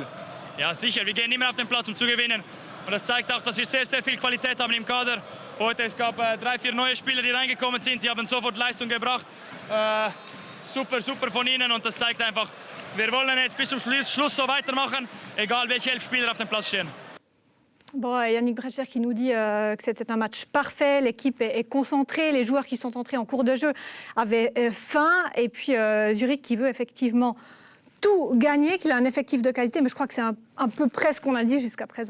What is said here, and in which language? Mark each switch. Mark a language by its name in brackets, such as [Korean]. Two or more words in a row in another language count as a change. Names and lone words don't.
[German] Ja, sicher, wir gehen immer auf den Platz, um zu gewinnen. Und das zeigt auch, dass wir sehr, sehr viel Qualität haben im Kader. Heute es gab 3, 4 neue Spieler, die reingekommen sind, die haben sofort Leistung gebracht. Super, super von ihnen und das zeigt einfach, wir wollen jetzt bis zum Schluss so weitermachen, egal welche 11 Spieler auf dem Platz stehen. [French] Bon, Yannick Brecher qui nous dit que c'était un match parfait, l'équipe est concentrée, les joueurs qui sont entrés en cours de jeu avaient faim, et puis Zurich qui veut effectivement tout gagner, qu'il a un effectif de qualité, mais je crois que c'est un peu près ce qu'on a dit jusqu'à présent.